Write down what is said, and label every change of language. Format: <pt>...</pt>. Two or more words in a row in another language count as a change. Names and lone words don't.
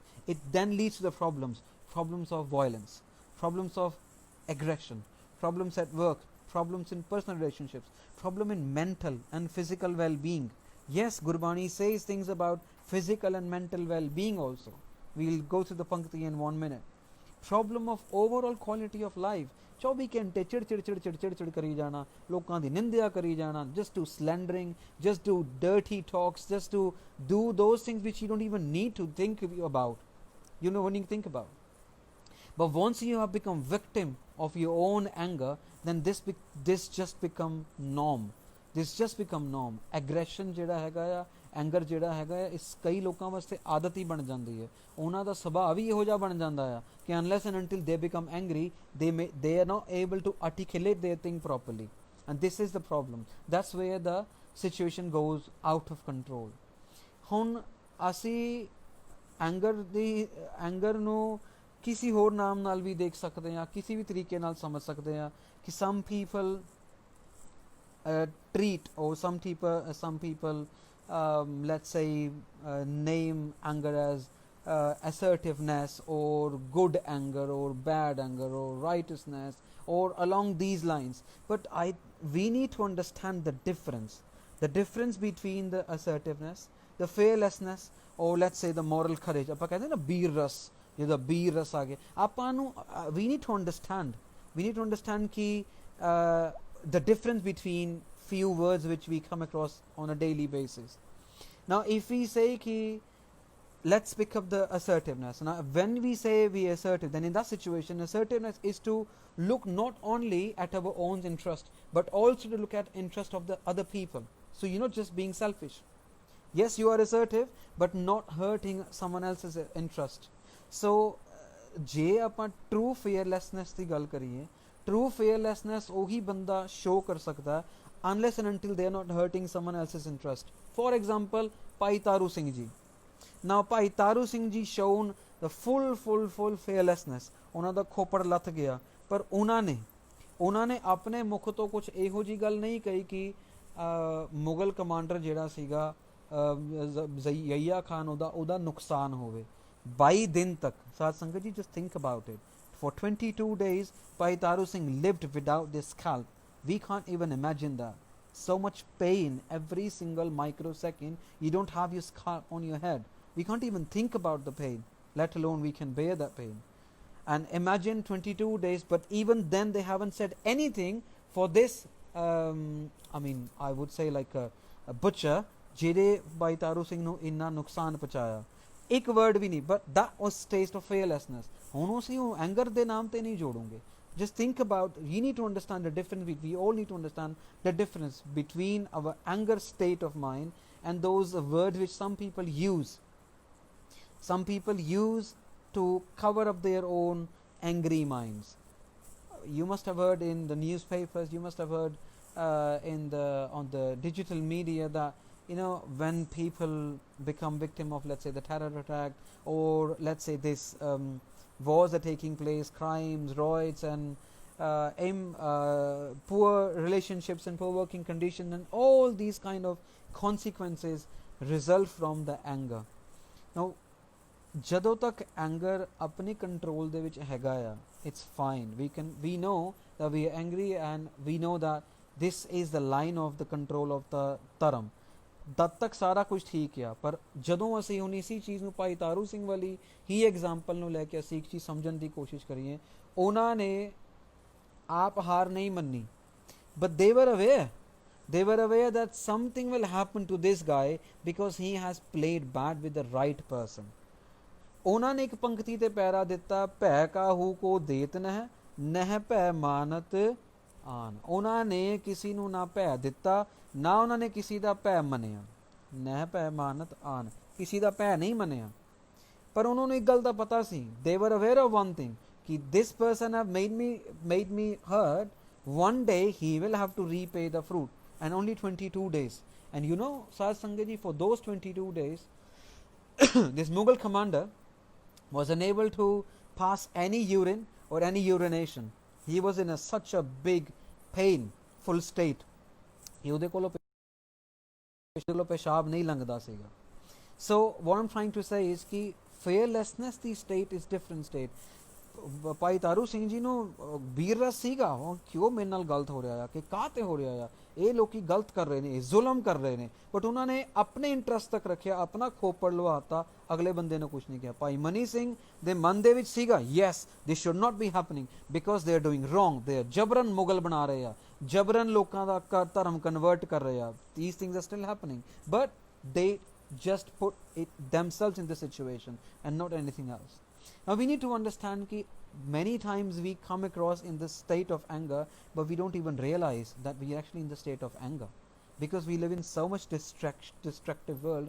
<en>It then leads to the problems of violence, problems of aggression, problems at work, problems in personal relationships, problem in mental and physical well-being. Yes, Gurbani says things about physical and mental well-being also. We'll go through the Pankti in 1 minute. Problem of overall quality of life.</en> <pa>24 ਘੰਟੇ ਚਿੜ ਕਰੀ ਜਾਣਾ, ਲੋਕਾਂ ਦੀ ਨਿੰਦਿਆ ਕਰੀ ਜਾਣਾ,</pa> <en>just do slandering, just do dirty talks, just to do those things which you don't even need to think about. You know, when you think about. But once you have become victim of your own anger, then this just become norm. This just become norm.</en> <pa>Aggression ਜਿਹੜਾ ਹੈਗਾ ਆ, ਐਂਗਰ ਜਿਹੜਾ ਹੈਗਾ ਆ, ਇਸ ਕਈ ਲੋਕਾਂ ਵਾਸਤੇ ਆਦਤ ਹੀ ਬਣ ਜਾਂਦੀ ਹੈ. ਉਹਨਾਂ ਦਾ ਸੁਭਾਅ ਵੀ ਇਹੋ ਜਿਹਾ ਬਣ ਜਾਂਦਾ ਆ ਕਿ unless and until they become angry, they are not able to articulate their thing properly.</pa> <en>And this is the problem. That's where the situation goes out of control.</en> <pa>ਹੁਣ ਅਸੀਂ ਐਂਗਰ ਨੂੰ ਕਿਸੇ ਹੋਰ ਨਾਮ ਨਾਲ ਵੀ ਦੇਖ ਸਕਦੇ ਹਾਂ, ਕਿਸੇ ਵੀ ਤਰੀਕੇ ਨਾਲ ਸਮਝ ਸਕਦੇ ਹਾਂ ਕਿ</pa> <en>some people treat, or some people let's say name anger as assertiveness or good anger or bad anger or righteousness or along these lines. But we need to understand the difference between the assertiveness, the fearlessness, or let's say the moral courage.</en> <pa>ਆਪਾਂ ਕਹਿੰਦੇ ਨਾ ਬੀਰ ਰਸ, ਜਿਹਦਾ ਬੀਰ ਰਸ ਆ ਗਿਆ, ਆਪਾਂ ਨੂੰ</pa> <en>we need to understand ਕਿ the difference between few words which we come across on a daily basis. Now if we say ki let's pick up the assertiveness. Now when we say we are assertive, then in that situation assertiveness is to look not only at our own interest but also to look at interest of the other people. So you're not just being selfish. Yes, you are assertive but not hurting someone else's interest. So</en> <pa>ਜੇ ਆਪਾਂ</pa> <en>true fearlessness</en> <pa>ਦੀ ਗੱਲ ਕਰੀਏ,</pa> <en>true fearlessness</en> <pa>ਉਹੀ ਬੰਦਾ</pa> <en>show</en> <pa>ਕਰ ਸਕਦਾ</pa> <en>unless and until they are not hurting someone else's interest. For example, Bhai Taru Singh ji. Now Bhai Taru Singh ji shown the full fearlessness.</en> <pa>ਉਹਨਾਂ ਦਾ ਖੋਪੜ ਲੱਥ ਗਿਆ, ਪਰ ਉਹਨਾਂ ਨੇ ਆਪਣੇ ਮੁਖ ਤੋਂ ਕੁਝ ਇਹੋ ਜੀ ਗੱਲ ਨਹੀਂ ਕਹੀ ਕਿ ਮੁਗਲ ਕਮਾਂਡਰ ਜਿਹੜਾ ਸੀਗਾ ਜ਼ਈਆ ਖਾਨ ਉਹਦਾ ਨੁਕਸਾਨ ਹੋਵੇ 22 ਦਿਨ ਤੱਕ. ਸਾਧ ਸੰਗਤ ਜੀ,</pa> <en>just think about it. For 22 days Bhai Taru Singh lived without this scalp. We can't even imagine that. So much pain every single microsecond. You don't have your scalp on your head. We can't even think about the pain, let alone we can bear that pain. And imagine 22 days, but even then they haven't said anything for this. I mean, I would say like a butcher,</en> <pa>ਜਿਹਦੇ Bhai Taru Singh ਨੂੰ ਇੰਨਾ ਨੁਕਸਾਨ ਪਹੁੰਚਾਇਆ, ਇੱਕ ਵਰਡ ਵੀ ਨਹੀਂ.</pa> <en>But that was taste of fearlessness.</en> <pa>ਹੁਣ ਅਸੀਂ ਉਹ ਐਂਗਰ ਦੇ ਨਾਮ ਤੇ ਨਹੀਂ ਜੋੜੋਗੇ.</pa> <en>Just think about, you need to understand the difference. We all need to understand the difference between our anger state of mind and those words which some people use. Some people use to cover up their own angry minds. You must have heard in the newspapers, you must have heard on the digital media that, you know, when people become victim of, let's say, the terror attack, or let's say this wars are taking place, crimes, riots, and poor relationships and poor working conditions, and all these kind of consequences result from the anger.</en> <pa>Now ਜਦੋਂ ਤੱਕ anger ਆਪਣੀ ਕੰਟਰੋਲ ਦੇ ਵਿੱਚ ਹੈਗਾ ਆ,</pa> <en>it's fine. We know that we are angry and we know that this is the line of the control of the ਧਰਮ.</en> <pa>ਤਦ ਤੱਕ ਸਾਰਾ ਕੁਝ ਠੀਕ ਆ. ਪਰ ਜਦੋਂ ਅਸੀਂ ਹੁਣ ਇਸੀ ਚੀਜ਼ ਨੂੰ ਭਾਈ ਤਾਰੂ ਸਿੰਘ ਵਾਲੀ ਹੀ ਐਗਜ਼ਾਮਪਲ ਨੂੰ ਲੈ ਕੇ ਅਸੀਂ ਇੱਕ ਚੀਜ਼ ਸਮਝਣ ਦੀ ਕੋਸ਼ਿਸ਼ ਕਰੀਏ, ਉਹਨਾਂ ਨੇ ਆਪ ਹਾਰ ਨਹੀਂ ਮੰਨੀ,</pa> <en>but they were aware that something will happen to this guy because he has played bad with the right person.</en> <pa>ਉਹਨਾਂ ਨੇ ਇੱਕ ਪੰਕਤੀ ਤੇ ਪੈਰਾ ਦਿੱਤਾ, ਭੈ ਕਾਹੂ ਕੋ ਦੇਤ ਨਹਿ ਭੈ ਮਾਨਤ ਆਨ. ਉਹਨਾਂ ਨੇ ਕਿਸੇ ਨੂੰ ਨਾ ਭੈ ਦਿੱਤਾ, ਨਾ ਉਹਨਾਂ ਨੇ ਕਿਸੇ ਦਾ ਭੈ ਮੰਨਿਆ. ਨਹਿ ਭੈ ਮਾਨਤ ਆਨ, ਕਿਸੇ ਦਾ ਭੈ ਨਹੀਂ ਮੰਨਿਆ. ਪਰ ਉਹਨਾਂ ਨੂੰ ਇੱਕ ਗੱਲ ਦਾ ਪਤਾ ਸੀ,</pa> <en>they were aware of one thing, ਕਿ this person have made me hurt, one day he will have to repay the fruit. And only 22 days. And you know, Sahaj Sangat ji, for those 22 days this Mughal commander was unable to pass any urine or any urination. He was in such a big painful state.</en> <pa>ਉਹਦੇ ਕੋਲੋਂ ਪਿਸ਼ਾਬ ਨਹੀਂ ਲੰਘਦਾ ਸੀਗਾ.</pa> <en>So what I'm trying to say is कि fearlessness ਦੀ state is different state.</en> <pa>ਭਾਈ ਤਾਰੂ ਸਿੰਘ ਜੀ ਨੂੰ ਵੀਰ ਰਸ ਸੀਗਾ, ਕਿਉਂ ਮੇਰੇ ਨਾਲ ਗਲਤ ਹੋ ਰਿਹਾ ਆ, ਕਿ ਕਾਹ ਤੇ ਹੋ ਰਿਹਾ ਆ, ਇਹ ਲੋਕੀ ਗਲਤ ਕਰ ਰਹੇ ਨੇ, ਜ਼ੁਲਮ ਕਰ ਰਹੇ ਨੇ, ਬਟ ਉਹਨਾਂ ਨੇ ਆਪਣੇ ਇੰਟਰਸਟ ਤੱਕ ਰੱਖਿਆ, ਆਪਣਾ ਖੋਪੜ ਲਵਾਤਾ, ਅਗਲੇ ਬੰਦੇ ਨੂੰ ਕੁਝ ਨਹੀਂ ਕਿਹਾ. ਭਾਈ ਮਨੀ ਸਿੰਘ ਦੇ ਮਨ ਦੇ ਵਿੱਚ ਸੀਗਾ,</pa> <en>Yes this should not be happening because they are doing wrong, they are</en> <pa>ਜਬਰਨ ਮੁਗਲ ਬਣਾ ਰਹੇ ਆ, ਜਬਰਨ ਲੋਕਾਂ ਦਾ ਧਰਮ ਕਨਵਰਟ ਕਰ ਰਹੇ ਆ.</pa> <en>These things are still happening, but they just put it themselves in the situation and not anything else. Now we need to understand that many times we come across in this state of anger, but we don't even realize that we are actually in the state of anger, because we live in so much destructive world.</en>